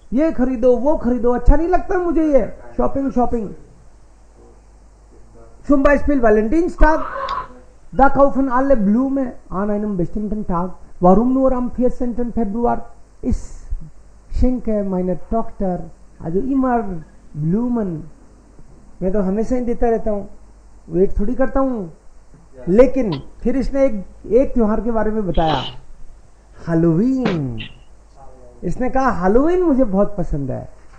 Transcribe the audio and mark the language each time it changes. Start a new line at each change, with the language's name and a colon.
Hindi: ये खरीदो वो खरीदो, अच्छा नहीं लगता मुझे ये shopping.
German: Zum Beispiel Valentinstag, da kaufen alle Blumen an einem bestimmten Tag. Warum nur am 14. Februar? Ich schenke meiner Tochter also immer Blumen.
Hindi: मैं तो हमेशा ही देता रहता हूँ, वेट थोड़ी करता हूँ. लेकिन फिर इसने एक त्योहार के बारे में बताया, हैलोवीन. इसने कहा हैलोवीन मुझे बहुत पसंद है.